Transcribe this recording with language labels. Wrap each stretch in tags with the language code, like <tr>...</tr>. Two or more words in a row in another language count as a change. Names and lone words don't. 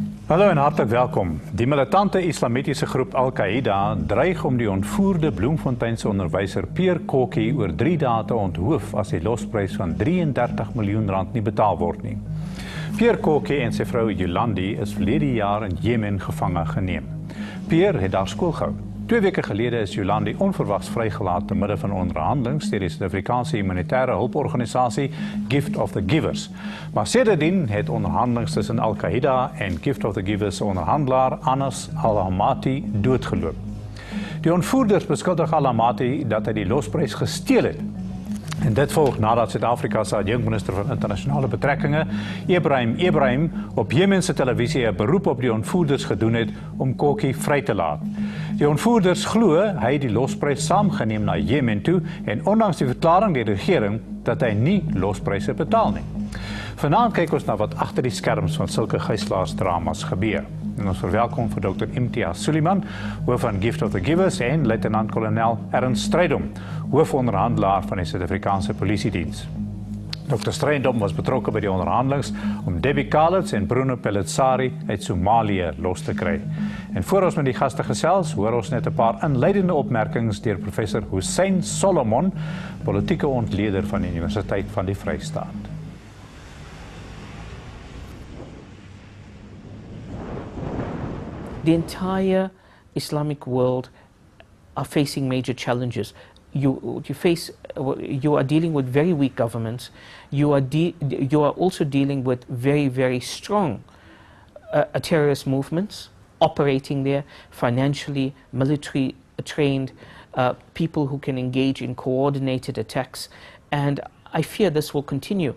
<af>Hallo en hartelijk welkom. Die militante islamitische groep Al-Qaeda dreig om die ontvoerde Bloemfonteinse onderwyser Pierre Karkie oor 3 dae te onthoof as die losprys van R33 miljoen nie betaal word nie. Pierre Karkie en sy vrou Yolandi is verlede jaar in Yemen gevange geneem. Pierre het daar skool gehou. 2 weke gelede is Yolandi onverwags vrygelaat te midde van onderhandelings deur die Suid-Afrikaanse humanitaire hulporganisasie Gift of the Givers. Maar sedertdien het onderhandelings tussen Al-Qaeda en Gift of the Givers se onderhandelaar Anas Al-Hamati doodgeloop. Die ontvoerders beskuldig Al-Hamati dat hy die losprys gesteel het. En dit volg nadat Suid-Afrika se adjunkminister van internasionale betrekkinge, Ibrahim, op Jemense televisie 'n beroep op die ontvoerders gedoen het om Karkie vry te laat. Die ontvoerders glo hy het die losprys saamgeneem na Yemen toe en ondanks die verklaring deur die regering dat hy nie lospryse betaal nie. Vanaand kyk ons na wat agter die skerms van sulke gijslaarsdramas gebeur. En ons verwelkom vir Dr. Sooliman, hoof van Gift of the Givers en luitenant-kolonel Ernst Strydom, hoofonderhandelaar van die Suid-Afrikaanse Polisiediens. Dr. Strydom was betrokke by die onderhandelings om Debbie Kalitz en Bruno Pelletsari uit Somalië los te kry. En voor ons met die gaste gesels, hoor ons net 'n paar inleidende opmerkings deur professor Hussein Solomon, politieke ontleder van die Universiteit van die Vrystaat.</af> <en>The entire Islamic world are facing major challenges. You are dealing with very weak governments. You are also dealing with very strong terrorist movements operating there, financially, military trained, people who can engage in coordinated attacks, and I fear this will continue.</en>